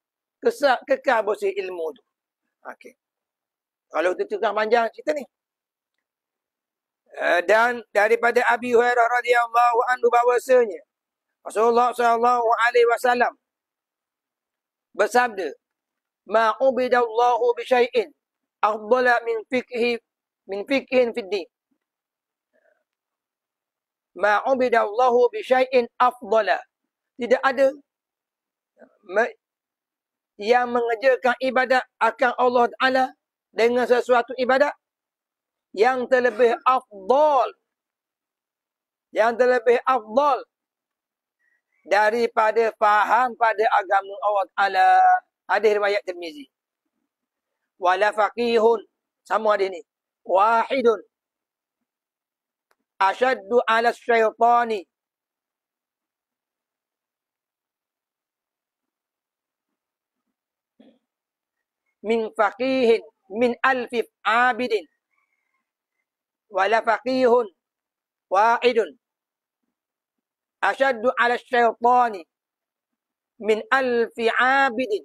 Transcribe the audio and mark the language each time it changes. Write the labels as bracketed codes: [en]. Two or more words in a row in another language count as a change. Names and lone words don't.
[ms] Kekal bersih ilmu itu. Okey. Kalau itu tukang panjang cerita ni. Dan daripada Abi Hurairah [ar] رضي الله عنه [ms] bahwasanya Rasulullah [ar] صلى الله عليه وسلم [ms] bersabda, [ar] "ما عبد الله بشيء أفضل من فقه في الدين." ما عبد الله بشيء أفضل. [ms] Tidak ada yang mengerjakan ibadat akan Allah Taala dengan sesuatu ibadat yang terlebih afdal, daripada faham pada agama Allah Taala. Hadis riwayat Tirmizi. [ar] ولا فقيه, [ms] sama ada ni, [ar] واحد أشد على الشيطان من فقيه من ألف عابد. ولا فقيه واحد أشد على الشيطان من ألف عابد.